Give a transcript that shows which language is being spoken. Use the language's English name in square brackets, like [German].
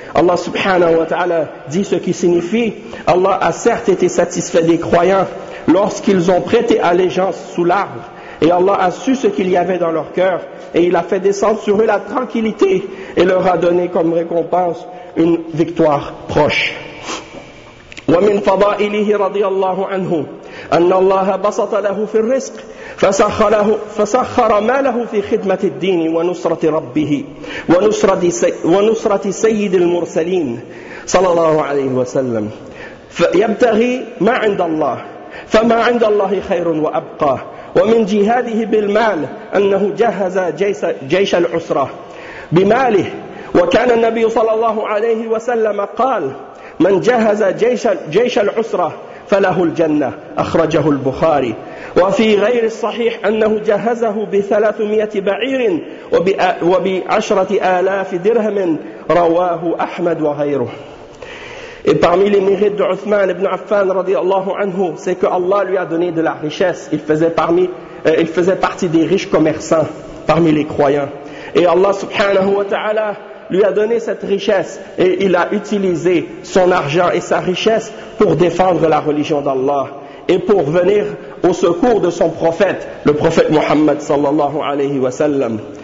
[French] Allah subhanahu wa ta'ala dit ce qui signifie, Allah a certes été satisfait des croyants lorsqu'ils ont prêté allégeance sous l'arbre. Et Allah a su ce qu'il y avait dans leur cœur, et il a fait descendre sur eux la tranquillité et leur a donné comme récompense une victoire proche. [Arabic] ومن فضائله رضي الله عنه أن الله بسط له في الرزق فسخر ماله في خدمة الدين ونصرة ربه ونصرة سيد المرسلين صلى الله عليه وسلم فيبتغي ما عند الله فما عند الله خير وأبقى ومن جهاده بالمال أنه جهز جيش العسرة بماله وكان النبي صلى الله عليه وسلم قال من جهز جيش العسرة فله الجنة أخرجه البخاري وفي غير الصحيح أنه جهزه بثلاثمائة بعير وبعشرة آلاف درهم رواه أحمد وغيره. [French] Et parmi les mérites d'Uthman ibn Affan radiallahu anhu, c'est que Allah lui a donné de la richesse. Il faisait partie des riches commerçants parmi les croyants. Et Allah subhanahu wa ta'ala lui a donné cette richesse et il a utilisé son argent et sa richesse pour défendre la religion d'Allah et pour venir au secours de son prophète, le prophète Muhammad sallallahu alayhi wa sallam.